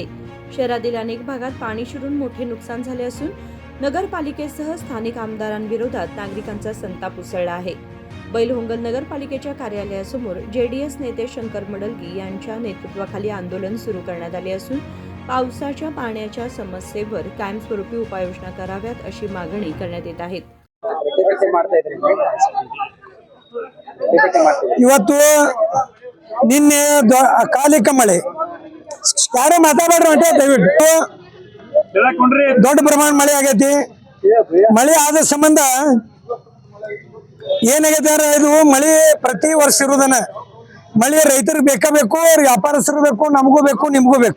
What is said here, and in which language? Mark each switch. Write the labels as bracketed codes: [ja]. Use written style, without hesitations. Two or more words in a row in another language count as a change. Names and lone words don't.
[mr] शहरातील अनेक भागात पाणी शिरून मोठे नुकसान झाले असून नगरपालिकेसह स्थानिक आमदारांविरोधात नागरिकांचा संताप उसळला आहे। बैलहुंगल नगरपालिकेच्या कार्यालयासमोर जेडीएस नेते शंकर मडलगी यांच्या नेतृत्वाखाली आंदोलन सुरू करण्यात आले असून पावसाच्या पाण्याच्या समस्येवर कायमस्वरूपी उपाययोजना कराव्यात अशी मागणी करण्यात येत आहे। [kn] ಇವತ್ತು ನಿನ್ನೆ ಅಕಾಲಿಕ ಮಳೆ ಯಾರು ಮಾತಾಡ್ರಿ ಅಂತ ದಯವಿಟ್ಟು ದೊಡ್ಡ ಪ್ರಮಾಣ ಮಳೆ ಆಗೈತಿ। ಮಳೆ ಆದ ಸಂಬಂಧ ಏನಾಗೈತೆ ಅಂದ್ರೆ ಇದು ಮಳೆ ಪ್ರತಿ ವರ್ಷ ಇರುವುದನ್ನ ಮಳೆ ರೈತರಿಗೆ ಬೇಕು, ವ್ಯಾಪಾರಸ್ಥರು ಬೇಕು, ನಮಗೂ ಬೇಕು, ನಿಮಗೂ ಬೇಕು।